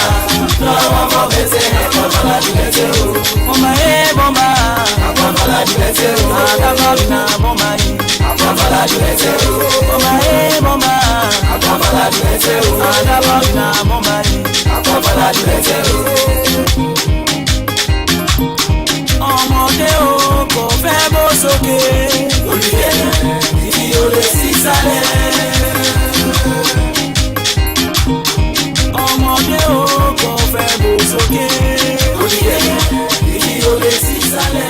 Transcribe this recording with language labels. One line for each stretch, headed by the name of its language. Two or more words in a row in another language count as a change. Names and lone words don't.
Nigerian Pidgin: Now I'm for better, Bamala dey wait oh. Mama eh mama, Bamala dey wait oh. Adabina mama eh, Bamala dey wait oh. Mama eh mama, Bamala dey wait oh. Adabina mama eh, Bamala dey wait oh.
Yoruba: Ọmọdé o kò fẹ́ bó sókè, olùyẹ̀yẹ̀ ìdí olè sísàlẹ̀. Ọmọdé o kò fẹ́ bó sókè, olùyẹ̀yẹ̀ ìdí olè sísàlẹ̀.